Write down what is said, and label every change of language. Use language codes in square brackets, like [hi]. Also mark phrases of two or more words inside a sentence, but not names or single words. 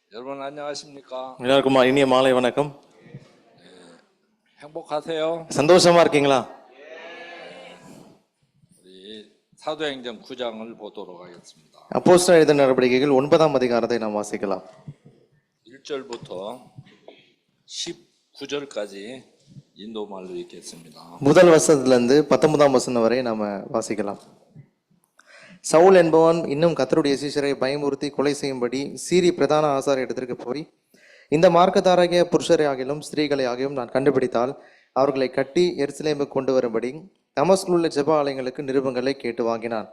[ko] 여러분 안녕하십니까? [ta] எல்லாருக்கும் இனிய மாலை வணக்கம். [ko] 행복하세요? [ta] சந்தோஷமா இருக்கீங்களா? [ko] 우리 사도행전 9장을 보도록 하겠습니다. [ta] அப்போஸ்தலர் எழுதின நடவடிக்கைகள் 9ஆம் அதிகாரத்தை நாம் வாசிக்கலாம். [ko] 1절부터 19절까지 인도말로 읽겠습니다. [ta] முதல் வசனத்திலிருந்து 19ஆம் வசனம் வரை நாம வாசிக்கலாம். சவுல் என்பவன் இன்னும் கர்த்தருடைய சீஷரை பயமுறுத்தி கொலை செய்யும்படி சீரி பிரதான ஆசாரிய இடத்திற்கு போய், இந்த மார்க்கத்தாராகிய புருஷரை ஆகிலும் ஸ்திரீகளை ஆகியும் நான் கண்டுபிடித்தால் அவர்களை கட்டி எருசலேமுக்கு கொண்டு வரும்படி தமஸ்குவில் உள்ள ஜெப ஆலயங்களுக்கு நிருபங்களை கேட்டு வாங்கினான்.